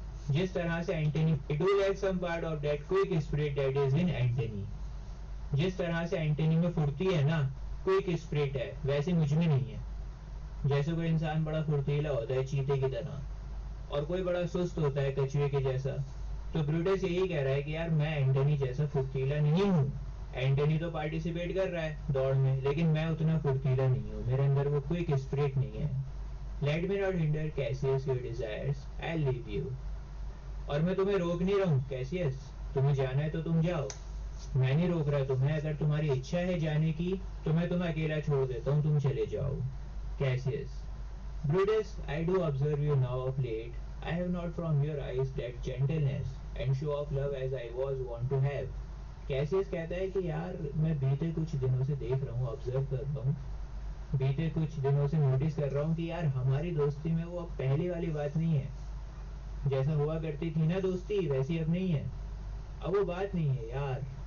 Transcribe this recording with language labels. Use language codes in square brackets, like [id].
[hi] जिस तरह से [en] Antony, I do like some part of that quick spirit that is in Antony. [hi] जिस तरह से एंटनी में फुर्ती है ना, क्विक स्पिरिट है, वैसे मुझ में नहीं है। जैसे कोई इंसान बड़ा फुर्तीला होता है चीते की तरह और कोई बड़ा सुस्त होता है कछुए के जैसा, तो ब्रूटस यही कह रहा है कि यार मैं एंटनी जैसा फुर्तीला नहीं हूँ। एंटनी तो पार्टिसिपेट कर रहा है दौड़ में, लेकिन मैं उतना फुर्तीला नहीं हूँ, मेरे अंदर वो क्विक स्पिरिट नहीं है। [en] Let me not hinder Cassius your desires, I'll leave you. [hi] और मैं तुम्हें रोक नहीं रहा हूँ कैसियस, तुम्हें जाना है तो तुम जाओ, मैं नहीं रोक रहा तुम्हें। अगर तुम्हारी इच्छा है जाने की तो मैं तुम्हें अकेला छोड़ देता हूँ, तुम चले जाओ। [en] Cassius, Brutus, I do observe you now of late. I have not from your eyes that gentleness and show of love as I was wont to have. [hi] Cassius कहता है कि यार मैं बीते कुछ दिनों से देख रहा हूँ, ऑब्जर्व कर रहा हूँ, बीते कुछ दिनों से नोटिस कर रहा हूँ कि यार हमारी दोस्ती में वो अब पहले वाली बात नहीं है। जैसा हुआ करती थी ना दोस्ती, वैसी अब नहीं है। अब वो बात नहीं है यार।